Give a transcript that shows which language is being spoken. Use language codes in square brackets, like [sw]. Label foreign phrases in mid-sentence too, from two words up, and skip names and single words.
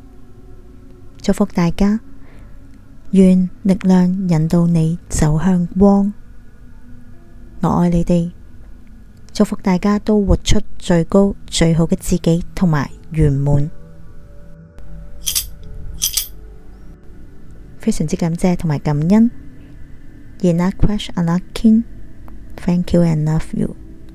[yue] 祝福大家，願力量引導你走向光。我愛你哋，祝福大家都活出最高最好嘅自己同埋圓滿。非常之感謝同埋感恩。Yena Crash Alakin， [en] Thank you and love you。